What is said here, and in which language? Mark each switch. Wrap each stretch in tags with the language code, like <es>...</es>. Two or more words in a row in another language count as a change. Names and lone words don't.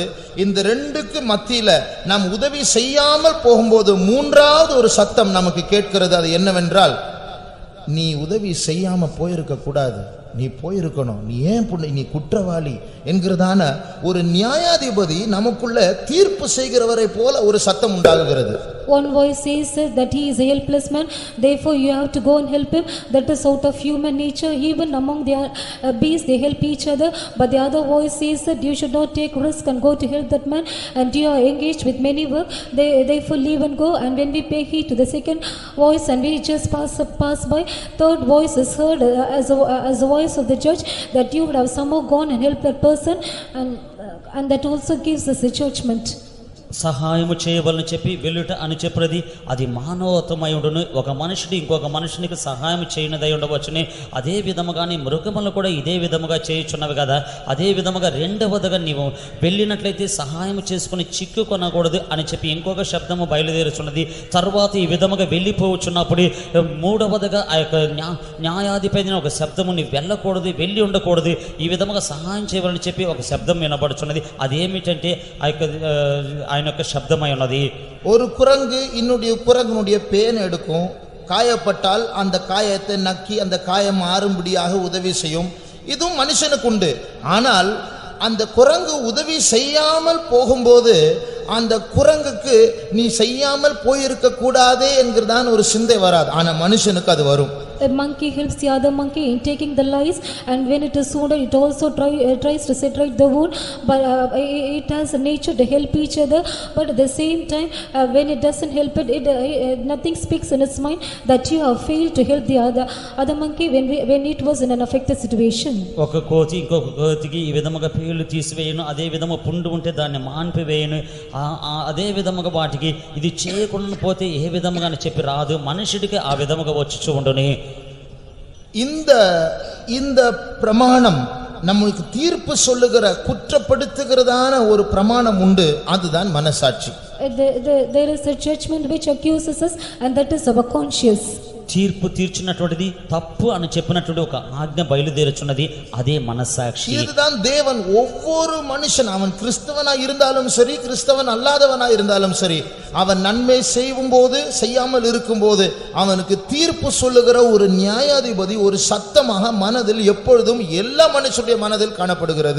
<ta>இந்த ரெண்டுக்கு மத்தியில நாம் உதவி செய்யாமல் போகும்போது மூன்றாவது ஒரு சத்தம் நமக்கு கேட்கிறது. அது என்னவென்றால், நீ உதவி செய்யாம போயிருக்க கூடாது, நீ போயிருக்கணும், நீ ஏன் நீ குற்றவாளி என்கிறதான ஒரு நியாயாதிபதி நமக்குள்ள தீர்ப்பு செய்கிறவரை போல ஒரு சத்தம் உண்டாகுகிறது.</ta> <en>One voice says that he is a helpless man, therefore you have to go and help him. That is out of human nature. Even among the beasts they help each other. But the other voice says that you should not take risk and go to help that man, and you are engaged with many work, therefore leave and go. And when we pay heed to the second voice and we just pass by, third voice is heard as a voice of the judge, that you would have somehow gone and helped that person, and that also gives us a judgment.</en> <te>సహాయము చేయవలని చెప్పి వెళ్ళుట అని చెప్పినది అది మానవత్వమై ఉండును. ఒక మనుషుడు ఇంకొక మనుషునికి సహాయం చేయనిదై ఉండవచ్చునే. అదే విధముగానే మృగములు కూడా ఇదే విధముగా చేయుచున్నవి కదా. అదే విధముగా రెండవదిగా నీవు వెళ్ళినట్లయితే సహాయం చేసుకుని చిక్కుకొనకూడదు అని చెప్పి ఇంకొక శబ్దము బయలుదేరుచున్నది. తర్వాత ఈ విధముగా వెళ్ళిపోవచ్చున్నప్పుడు మూడవదిగా ఆ యొక్క న్యాయాధిపతి ఒక శబ్దము నీ వెళ్ళకూడదు, వెళ్ళి ఉండకూడదు, ఈ విధముగా సహాయం చేయవాలని చెప్పి ఒక శబ్దం వినబడుచున్నది. అదేమిటంటే ఆ యొక్క ఆయనొక శబ్దమై ఉన్నది.</te> <ta>ஒரு குரங்கு இன்னுடைய குரங்குனுடைய பேன் எடுக்கும், காயப்பட்டால் அந்த காயத்தை நக்கி அந்த காயம் ஆறும்படியாக உதவி செய்யும். இதுவும் மனுஷனுக்கு உண்டு. ஆனால் அந்த குரங்கு உதவி செய்யாமல் போகும்போது அந்த குரங்குக்கு நீ செய்யாமல் போயிருக்க கூடாதே என்கிறதான ஒரு சிந்தை வராது. ஆனா மனுஷனுக்கு அது வரும்.</ta> <en>A monkey helps the other monkey in taking the lice, and when it is wounded it also tries to set right the wound, but it has a nature to help each other. But at the same time when it doesn't help it, nothing speaks in its mind that you have failed to help the other monkey when it was in an affected situation.</en> <te>ఒక కోతి ఇంకొక కోతికి ఈ విధముగా పేలు తీసివేయను, అదే విధముగా పుండు ఉంటే దాన్ని మాన్పివేయను, అదే విధముగా వాటికి ఇది చేయకుండా పోతే ఏ విధముగా అని చెప్పి రాదు. మనుషుడికి ఆ విధముగా వచ్చి ఉండునే.</te> <ta>இந்த பிரமாணம் நமக்கு தீர்ப்பு சொல்லுகிற குற்றப்படுத்துகிறதான ஒரு பிரமாணம் உண்டு. அதுதான் மனசாட்சி.</ta> <en>There is a judgment which accuses us, and that is our conscience.</en> <te>తీర్పు తీర్చినటువంటిది తప్పు అని చెప్పినటువంటి ఒక ఆజ్ఞ బయలుదేరుచున్నది, అదే మనస్సాక్షి.</te> <ta>இதுதான் தேவன் ஒவ்வொரு மனுஷன், அவன் கிறிஸ்தவனா இருந்தாலும் சரி கிறிஸ்தவன் அல்லாதவனா இருந்தாலும் சரி, அவன் நன்மை செய்யும் போது செய்யாமல் இருக்கும்போது அவனுக்கு தீர்ப்பு சொல்லுகிற ஒரு நியாயாதிபதி ஒரு சத்தமாக மனதில் எப்பொழுதும் எல்லா மனுஷனுடைய மனதில் காணப்படுகிறது.</ta>